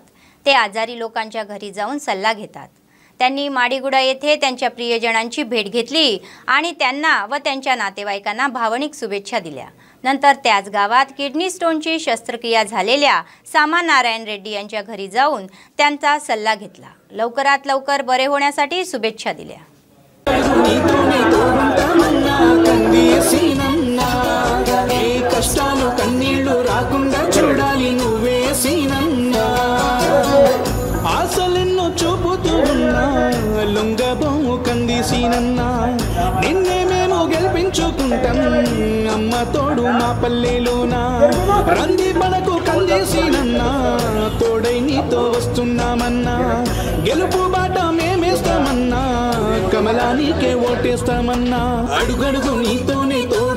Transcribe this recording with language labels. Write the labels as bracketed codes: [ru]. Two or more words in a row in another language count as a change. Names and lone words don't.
[mr] ते आजारी लोकांच्या घरी जाऊन सल्ला घेतात. त्यांनी माडीगुडा येथे त्यांच्या प्रियजनांची भेट घेतली आणि त्यांना व त्यांच्या नातेवाईकांना भावनिक शुभेच्छा दिल्या. नंतर त्याच गावात किडनी स्टोनची शस्त्रक्रिया झालेल्या सामा नारायण रेड्डी यांच्या घरी जाऊन त्यांचा सल्ला घेतला. लवकरात लवकर बरे होण्यासाठी शुभेच्छा दिल्या. [te] కష్టాలు కన్నీళ్లు రాకుండా చూడాలి నువ్వే సీనన్నా. ఆశలెన్నో చూపుతూ ఉన్నా లొంగబోము కందిసీనన్నా నిన్నే మేము గెలిపించుకుంటాం అమ్మ తోడు మా పల్లెలోనా రంది మనకు కందేసీనన్నా తోడై నీతో వస్తున్నామన్నా గెలుపు బాట మేమేస్తామన్నా కమలానికే ఓటేస్తామన్నా అడుగడుగు నీతోనే తోడు